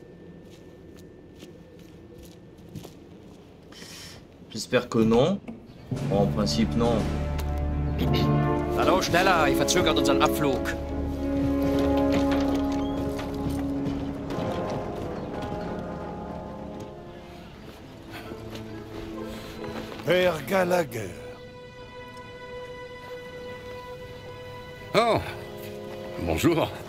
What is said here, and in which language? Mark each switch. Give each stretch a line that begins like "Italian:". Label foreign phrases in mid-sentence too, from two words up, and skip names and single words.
French: J'espère que non. Bon, en principe, non.
German: Hallo, schneller, ihr verzögert unseren Abflug.
French: Père Gallagher. Oh, bonjour.